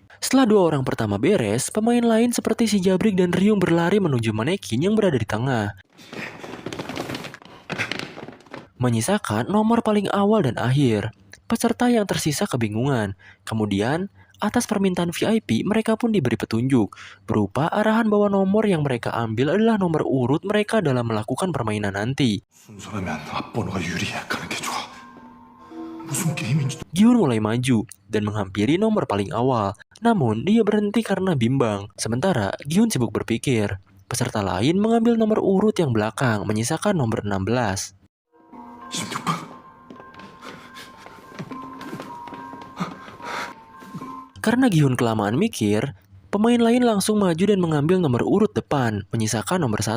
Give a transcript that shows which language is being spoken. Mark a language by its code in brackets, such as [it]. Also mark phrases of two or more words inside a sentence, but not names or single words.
[id] Setelah dua orang pertama beres, pemain lain seperti si Jabrik dan Ryung berlari menuju manekin yang berada di tengah, menyisakan nomor paling awal dan akhir. Peserta yang tersisa kebingungan. Kemudian, atas permintaan VIP, mereka pun diberi petunjuk, berupa arahan bahwa nomor yang mereka ambil adalah nomor urut mereka dalam melakukan permainan nanti. [ko] 순서라면 앞번호가 유리해 가는 게 좋아. 무슨 게임인지. [id] Gi-hun mulai maju dan menghampiri nomor paling awal. Namun, dia berhenti karena bimbang. Sementara, Gi-hun sibuk berpikir. Peserta lain mengambil nomor urut yang belakang, menyisakan nomor 16. [ko] 16번. [id] Karena Gi-hun kelamaan mikir, pemain lain langsung maju dan mengambil nomor urut depan, menyisakan nomor 1.